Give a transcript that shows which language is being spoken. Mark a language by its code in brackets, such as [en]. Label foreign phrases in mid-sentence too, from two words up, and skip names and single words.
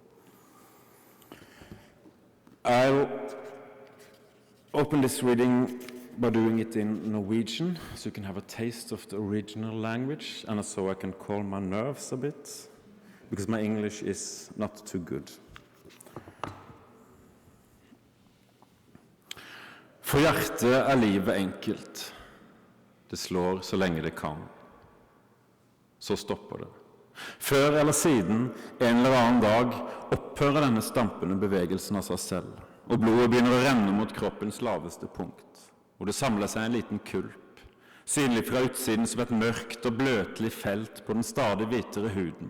[en] I'll open this reading by doing it in Norwegian, so you can have a taste of the original language, and so I can calm my nerves a bit, because my English is not too good. [no] For hjertet livet enkelt. Det slår så lenge det kan. Så stopper det. Før eller siden, en eller annen dag, opphører denne stampende bevegelsen av seg selv, og blodet begynner å renne mot kroppens laveste punkt, og det samlet seg en liten kulp, synlig fra utsiden som et mørkt og bløtelig felt på den stadig hvitere huden.